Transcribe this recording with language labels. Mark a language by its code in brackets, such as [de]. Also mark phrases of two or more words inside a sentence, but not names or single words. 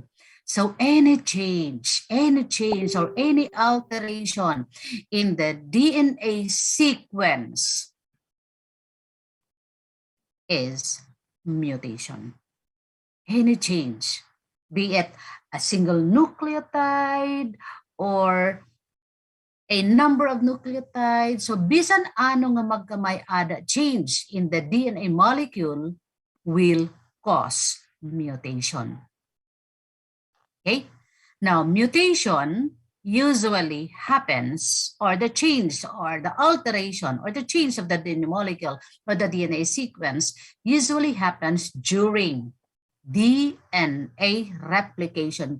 [en] So any change or any alteration in the DNA sequence is mutation. Any change, be it a single nucleotide or a number of nucleotides. So [war] bisan ano nga magkamay-ada [en] change in the DNA molecule will cause mutation. Okay? Now, mutation usually happens, or the change or the alteration or the change of the DNA molecule or the DNA sequence usually happens during DNA replication.